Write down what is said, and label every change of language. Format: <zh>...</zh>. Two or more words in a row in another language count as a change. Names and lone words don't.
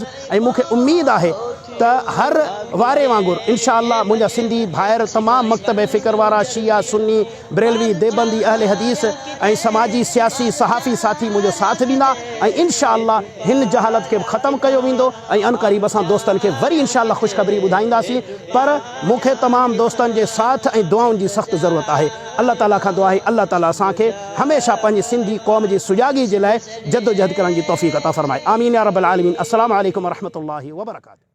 <sd>ऐं मूंखे उमेदु आहे त हर वारे वांगुरु</sd> <ar>إن شاء الله</ar> <sd>मुंहिंजा सिंधी भाइर तमामु मकतब फ़िक्र वारा शिया सुन्नी बरेलवी देबंदी अहले हदीस ऐं समाजी सियासी सहाफ़ी साथी मुंहिंजो साथ ॾींदा ऐं</sd> <ar>إن شاء الله</ar> <sd>हिन जहालत खे ख़तमु कयो वेंदो ऐं अनक़रीब असां दोस्तनि खे वरी</sd> <ar>إن شاء الله</ar> <sd>ख़ुशख़बरी ॿुधाईंदासीं। पर मूंखे तमामु दोस्तनि जे साथ ऐं दुआउनि जी सख़्तु ज़रूरत आहे। अल्लाह ताला खां दुआ आहे अल्लाह ताला असांखे हमेशह पंहिंजी सिंधी क़ौम जी सुजागी जे लाइ जदोजहद करण जी तौफ़ीक़ अता फ़रमाए।</sd> <ar>آمين يا رب العالمين. السلام عليكم ورحمة الله وبركاته.</ar>